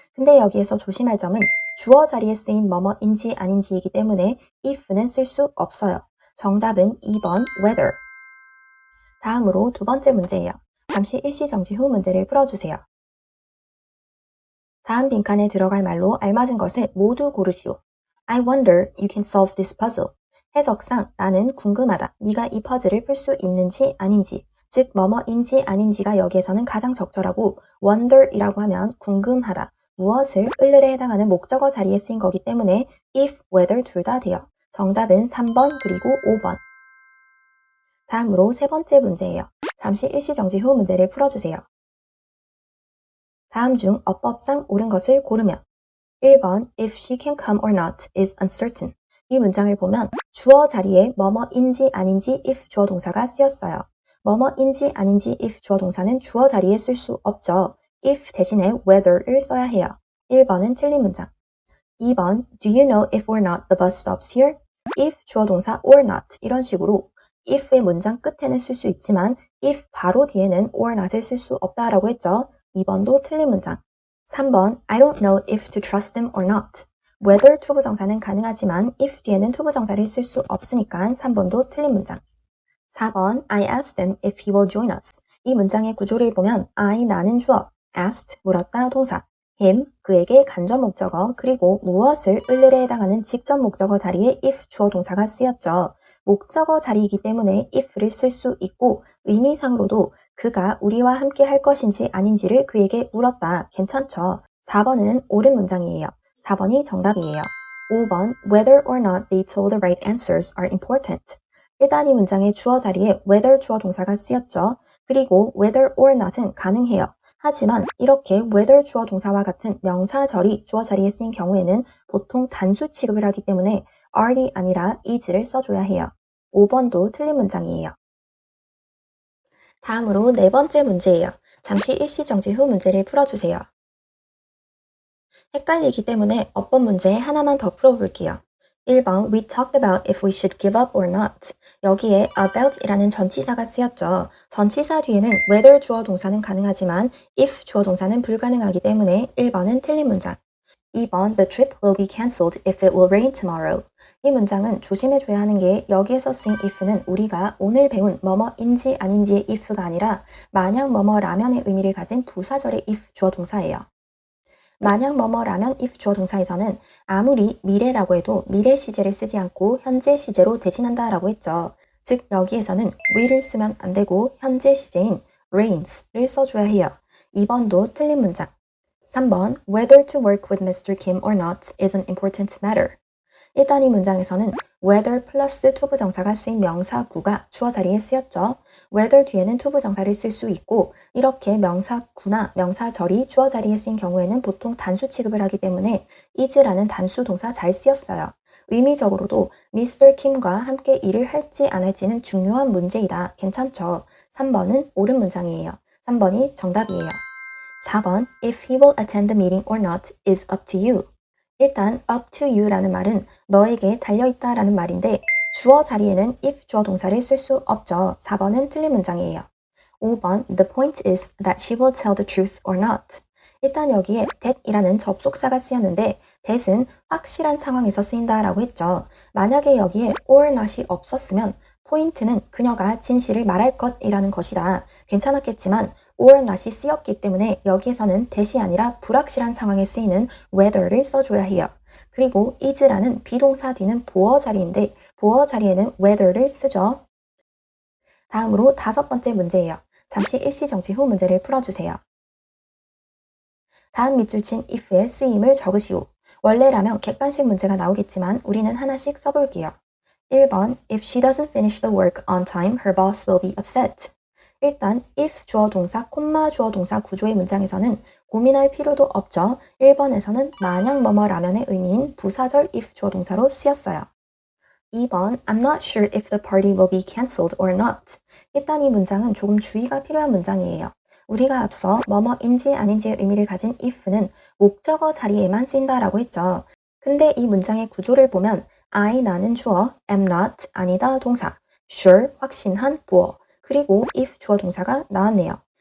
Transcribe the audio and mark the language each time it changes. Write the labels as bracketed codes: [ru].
[ko] 근데 여기에서 조심할 점은 주어 자리에 쓰인 뭐뭐인지 아닌지이기 때문에 if는 쓸 수 없어요. 정답은 2번 whether. 다음으로 두 번째 문제예요. 잠시 일시 정지 후 문제를 풀어주세요. 다음 빈칸에 들어갈 말로 알맞은 것을 모두 고르시오. [en] I wonder you can solve this puzzle. [ko] 해석상 나는 궁금하다. 네가 이 퍼즐을 풀 수 있는지 아닌지, 즉 뭐뭐인지 아닌지가 여기에서는 가장 적절하고 wonder이라고 하면 궁금하다. 무엇을 을을에 해당하는 목적어 자리에 쓰인 거기 때문에 if, whether 둘 다 돼요. 정답은 3번 그리고 5번. 다음으로 세 번째 문제예요. 잠시 일시정지 후 문제를 풀어주세요. 다음 중 어법상 옳은 것을 고르면 1번 [en] If she can come or not is uncertain. [ko] 이 문장을 보면 주어 자리에 뭐뭐인지 아닌지 if 주어 동사가 쓰였어요. 뭐뭐인지 아닌지 if 주어 동사는 주어 자리에 쓸 수 없죠. if 대신에 whether를 써야 해요. 1번은 틀린 문장. [en] 2번 Do you know if or not the bus stops here? [ko] if 주어 동사 or not 이런 식으로 if의 문장 끝에는 쓸 수 있지만 if 바로 뒤에는 or not을 쓸 수 없다라고 했죠. 2번도 틀린 문장. [en] 3번 I don't know if to trust him or not. [ko] whether 투부정사는 가능하지만 if 뒤에는 투부정사를 쓸 수 없으니까 3번도 틀린 문장. [en] 4번 I asked him if he will join us. [ko] 이 문장의 구조를 보면 I 나는 주어, asked 물었다 동사, him 그에게 간접 목적어 그리고 무엇을 을을에 해당하는 직접 목적어 자리에 if 주어 동사가 쓰였죠. 목적어 자리이기 때문에 if를 쓸 수 있고 의미상으로도 그가 우리와 함께 할 것인지 아닌지를 그에게 물었다. 괜찮죠? 4번은 옳은 문장이에요. 4번이 정답이에요. [en] 5번 Whether or not they told the right answers are important. [ko] 일단 이 문장의 주어 자리에 whether 주어 동사가 쓰였죠. 그리고 whether or not은 가능해요. 하지만 이렇게 whether 주어 동사와 같은 명사절이 주어 자리에 쓰인 경우에는 보통 단수 취급을 하기 때문에 are이 아니라 is를 써줘야 해요. 5번도 틀린 문장이에요. 다음으로 네 번째 문제예요. 잠시 일시정지 후 문제를 풀어주세요. 헷갈리기 때문에 어법 문제 하나만 더 풀어볼게요. [en] 1번 We talked about if we should give up or not. [ko] 여기에 about 이라는 전치사가 쓰였죠. 전치사 뒤에는 whether 주어 동사는 가능하지만 if 주어 동사는 불가능하기 때문에 1번은 틀린 문장. [en] 2번 The trip will be cancelled if it will rain tomorrow. [ko] 이 문장은 조심해줘야 하는 게 여기에서 쓴 if는 우리가 오늘 배운 뭐뭐인지 아닌지의 if가 아니라 만약 뭐뭐라면의 의미를 가진 부사절의 if 주어 동사예요. 만약 뭐뭐라면 if 주어 동사에서는 아무리 미래라고 해도 미래 시제를 쓰지 않고 현재 시제로 대신한다라고 했죠. 즉 여기에서는 will을 쓰면 안 되고 현재 시제인 rains를 써줘야 해요. 2번도 틀린 문장. [en] 3번 Whether to work with Mr. Kim or not is an important matter. [ko] 일단 이 문장에서는 whether 플러스 투부정사가 쓰인 명사구가 주어 자리에 쓰였죠. whether 뒤에는 투부정사를 쓸 수 있고 이렇게 명사구나 명사절이 주어 자리에 쓰인 경우에는 보통 단수 취급을 하기 때문에 is라는 단수 동사 잘 쓰였어요. 의미적으로도 Mr. Kim과 함께 일을 할지 안 할지는 중요한 문제이다. 괜찮죠? 3번은 옳은 문장이에요. 3번이 정답이에요. [en] 4번 If he will attend the meeting or not is up to you. [ko] 일단 up to you라는 말은 너에게 달려있다 라는 말인데 주어 자리에는 if 주어 동사를 쓸 수 없죠. 4번은 틀린 문장이에요. [en] 5번 The point is that she will tell the truth or not. [ko] 일단 여기에 that이라는 접속사가 쓰였는데 that은 확실한 상황에서 쓰인다 라고 했죠. 만약에 여기에 or not이 없었으면 포인트는 그녀가 진실을 말할 것이라는 것이다. 괜찮았겠지만 or not이 쓰였기 때문에 여기에서는 that이 아니라 불확실한 상황에 쓰이는 whether를 써줘야 해요. 그리고 is라는 비동사 뒤는 보어 자리인데 보어 자리에는 whether를 쓰죠. 다음으로 다섯 번째 문제예요. 잠시 일시정지 후 문제를 풀어주세요. 다음 밑줄 친 if의 쓰임을 적으시오. 원래라면 객관식 문제가 나오겠지만 우리는 하나씩 써볼게요. [en] 1번 If she doesn't finish the work on time, her boss will be upset. [ko] 일단 if 주어 동사, 콤마 주어 동사 구조의 문장에서는 고민할 필요도 없죠. 1번에서는 만약 뭐뭐라면의 의미인 부사절 if 주어 동사로 쓰였어요. [en] 2번 I'm not sure if the party will be cancelled or not. [ko] 일단 이 문장은 조금 주의가 필요한 문장이에요. 우리가 앞서 뭐뭐인지 아닌지의 의미를 가진 if는 목적어 자리에만 쓰인다라고 했죠. 근데 이 문장의 구조를 보면 I 나는 주어, am not 아니다 동사, sure 확신한 보어, 그리고 if 주어 동사가 나왔네요.